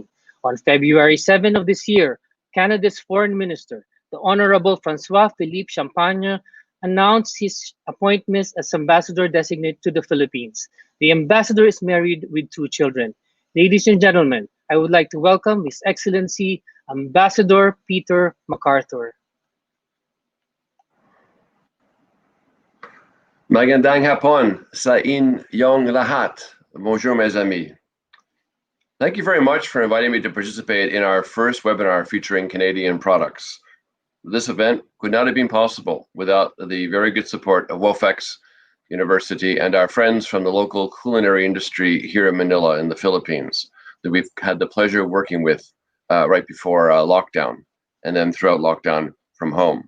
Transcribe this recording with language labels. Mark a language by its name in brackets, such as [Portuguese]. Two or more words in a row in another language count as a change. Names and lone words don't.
[English] On February 7 of this year, Canada's Foreign Minister, the Honorable Francois-Philippe Champagne, announced his appointment as ambassador designate to the Philippines. The ambassador is married with 2 children. Ladies and gentlemen, I would like to welcome His Excellency Ambassador Peter MacArthur. [Filipino] Magandang hapon sa inyong lahat. [French] Bonjour, mes amis. [English] Thank you very much for inviting me to participate in our first webinar featuring Canadian products. This event could not have been possible without the very good support of WOFEX University and our friends from the local culinary industry here in Manila in the Philippines that we've had the pleasure of working with right before lockdown and then throughout lockdown from home.